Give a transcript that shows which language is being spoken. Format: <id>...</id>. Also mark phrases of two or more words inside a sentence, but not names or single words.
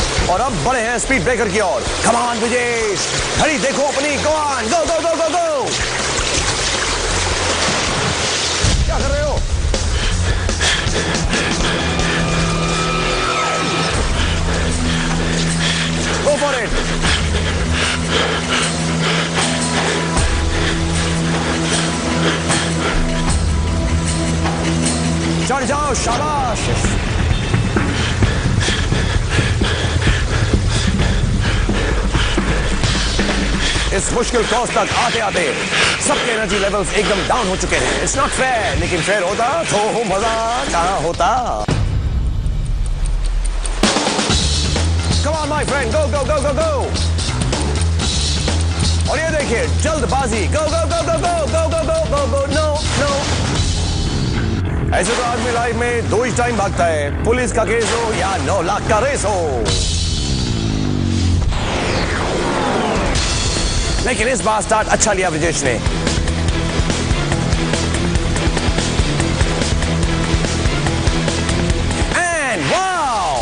<hi>और अब बढ़े हैं</hi> <en>speed breaker</en> <hi>की ओर।</hi> <en>come on</en> <hi>विजेश, घड़ी देखो अपनी,</hi> <en>go on, go go go go go.</en> <hi>क्या कर रहे हो?</hi> <en>Go for it.</en> <hi>चढ़ जाओ, शाबाश। इस मुश्किल कोर्स तक आते आते सबके</hi> <en>energy levels</en> <hi>एकदम डाउन हो चुके हैं।</hi> <en>it's not fair,</en> <hi>लेकिन फेयर होता तो मजा कहां होता।</hi> <en>Come on, my friend, go, go, go, go, go.</en> <hi>और ये देखिए, जल्दबाजी,</hi> <en>go, go, go, go, go, go, go, go, go, go, no, no.</en> <hi>ऐसे तो आदमी लाइफ में दो ही टाइम भागता है, पुलिस का केस हो या 9 लाख का रेस हो। लेकिन इस बार स्टार्ट अच्छा लिया ब्रिजेश ने।</hi> <en>and wow,</en>